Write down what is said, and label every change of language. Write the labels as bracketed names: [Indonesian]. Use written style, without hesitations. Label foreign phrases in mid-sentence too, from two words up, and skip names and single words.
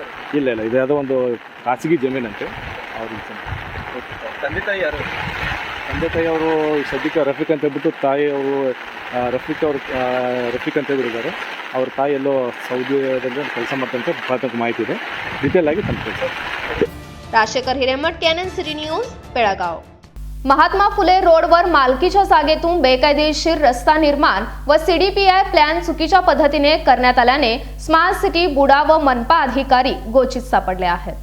[Kannada] ಇಲ್ಲ ಇದು ಯಾವುದೋ ಒಂದು ಖಾಸಗಿ ಜಮೀನಂತೆ ಅವ್ರಿಗೆ। ತಂದೆ ತಾಯಿ ಯಾರು? ತಂದೆ ತಾಯಿ ಅವರು ಸದ್ಯಕ್ಕೆ ರಫೀಕ್ ಅಂತ ಹೇಳ್ಬಿಟ್ಟು, ತಾಯಿ ಅವರು ರಫೀಕ್ ಅಂತ ಹೇಳಿದ್ದಾರೆ। ಅವ್ರ ತಾಯಿ ಎಲ್ಲೋ ಸೌದಿಯಲ್ಲಿ ಕೆಲಸ ಮಾಡ್ತಂತ ಪ್ರಾಥಮಿಕ ಮಾಹಿತಿ ಇದೆ। ಡಿಟೇಲ್ ಆಗಿ ತಂದು [Marathi] राजशेखर हिरेमठ, केएनएन सिटी न्यूज, बेळगाव। महात्मा फुले रोडवर मालकीच्या जागेतून बेकायदेशीर रस्ता निर्माण व सीडीपीआय प्लॅन चुकीच्या पद्धतीने करण्यात आल्याने स्मार्ट सिटी बुडा व मनपा अधिकारी गोचित सापडले आहेत।